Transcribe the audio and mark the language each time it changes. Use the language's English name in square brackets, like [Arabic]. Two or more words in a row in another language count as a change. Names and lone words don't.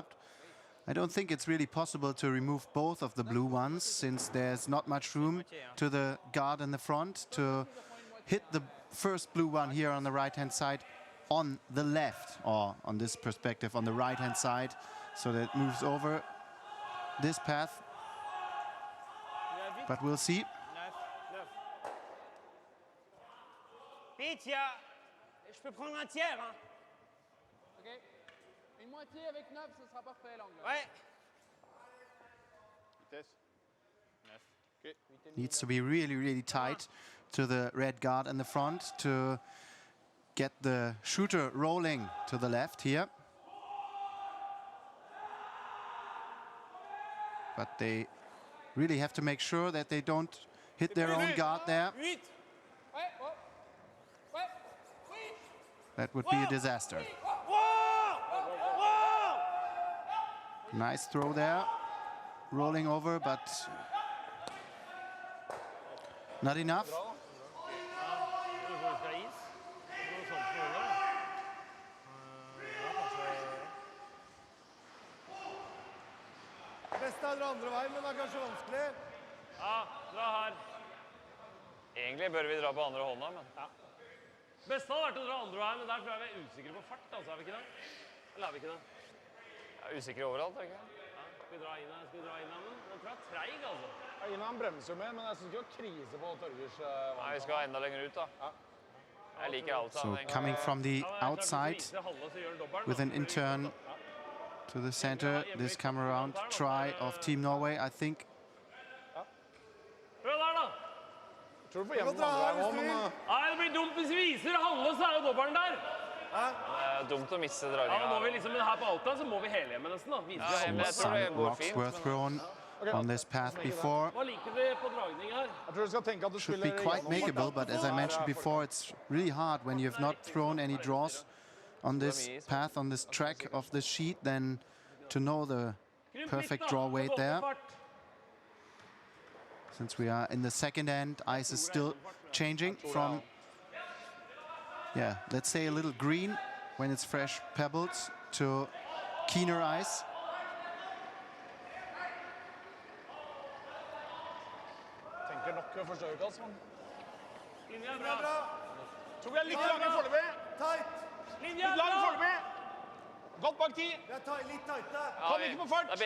[English] I don't think it's really possible to remove both of the blue ones, since there's not much room to the guard in the front to hit the first blue one here on the right-hand side on the left, or on this perspective, on the right-hand side, so that it moves over this path. But we'll see. [French] Vite, je peux prendre un tiers. Hein. Ok. Une moitié avec 9, ce sera parfait l'angle. Ouais. Vitesse. 9. Ok. [English] Needs to be really, really tight to the red guard in the front to get the shooter rolling to the left here. But they really have to make sure that they don't hit their own guard there. [French] Vite. Ouais, oh. Ouais. Oui. [English] That would be a disaster. Nice throw there. Rolling over, but not enough. [Norwegian] Beste er dra andre veien, men det er kanskje vanskelig. Ja, dra her. Egentlig bør vi dra på andre hånda, men... Ja. Beste hadde vært å dra andre veien, men der tror jeg vi er usikre på fart, altså, er vi ikke det? Eller er vi ikke det? Jeg er usikre overalt, er vi ikke det? Ja, skal vi dra inn her, men den tror jeg er treig, altså. Ja, Ina han bremser jo mer, men jeg synes ikke det var krise på Torgers Nei, vi skal enda lenger ut, da. Ja. Jeg liker alt So sammen. [English] coming from the outside with an intern to the center, this come around try of Team Norway, I think. [Norwegian] Prøv der, da! Jeg tror du får hjem den andre veien også, men... Nei, det blir dumt hvis vi viser halve, så er jo dobbelen der. Det er dumt å misse dragningen. Ja, må vi liksom, her på outa, så må vi hele hjemme nesten, da. Viser vi halve. [English] Some rocks were thrown on this path before. [Norwegian] Hva liker vi på dragning her? Jeg tror du skal tenke at du [English] Should be [Norwegian] spiller [English] quite makeable, but as I mentioned before, it's really hard when you've not thrown any draws on this path, on this track of this sheet, then to know the perfect draw weight there. Since we are in the second end, ice is still changing from, yeah, let's say a little green when it's fresh pebbles to keener ice. [Norwegian] Tenker nok å forstå ut, altså. Linja er bra. Tror vi er litt lang i foreløpig. Tight. Linja er Litt lang i bra! foreløpig. Godt bak 10. Vi er litt tighte. Kom ikke på fart.